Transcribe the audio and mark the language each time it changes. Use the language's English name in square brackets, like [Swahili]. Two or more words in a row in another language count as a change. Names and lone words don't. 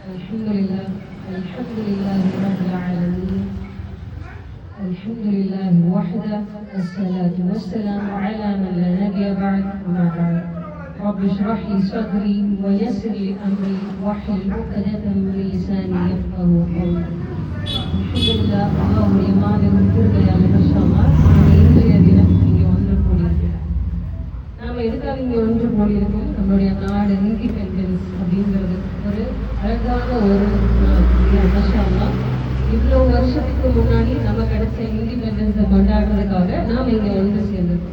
[Arabic] الحمد لله الحمد لله رب العالمين الحمد لله وحده والصلاة والسلام على من لا نبي بعد أما بعد رب اشرح لي صدري ويسر لي أمري واحلل عقدة من لساني يفقهوا قولي. الحمد لله [Tamil] அல்லாஹ்வுடைய மாபெரும் கிருபையால் [Arabic] إن شاء الله [Tamil] நம்ம இன்றைய தினம் இங்கே ஒன்று கூடியிருக்கிறோம். நாம் எதுக்காக இங்கே ஒன்று கூடியிருக்கோம்? நம்மளுடைய நாடு இண்டிபெண்டன்ஸ் அப்படிங்கிறது ஒரு அழகான ஒரு [Arabic] إن شاء الله [Tamil] இவ்வளோ வருஷத்துக்கு முன்னாடி நம்ம கிடைச்ச இண்டிபெண்டன்ஸை கொண்டாடுறதுக்காக நாம் இங்கே ஒன்று சேர்ந்திருக்கோம்.